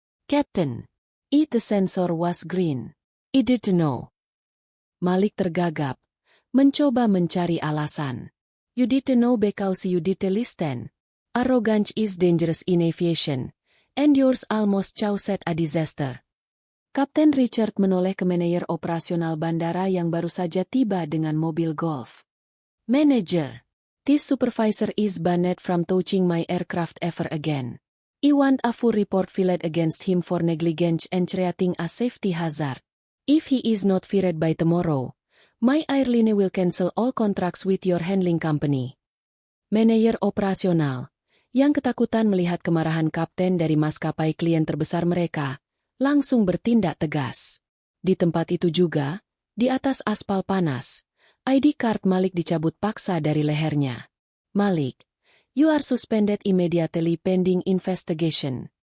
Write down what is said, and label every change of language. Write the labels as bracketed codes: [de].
[en] "Captain." The sensor was green. "I didn't know." [id] Malik tergagap, mencoba mencari alasan. [en] "You didn't know because you didn't listen. Arrogance is dangerous in aviation, and yours almost caused a disaster." [id] Kapten Richard menoleh ke manajer operasional bandara yang baru saja tiba dengan mobil golf. [en] "Manager, this supervisor is banned from touching my aircraft ever again. I want a full report filed against him for negligence and creating a safety hazard. If he is not fired by tomorrow, my airline will cancel all contracts with your handling company." [id] Manajer operasional, yang ketakutan melihat kemarahan kapten dari maskapai klien terbesar mereka, langsung bertindak tegas. Di tempat itu juga, di atas aspal panas, ID card Malik dicabut paksa dari lehernya. [en] "Malik, you are suspended immediately pending investigation.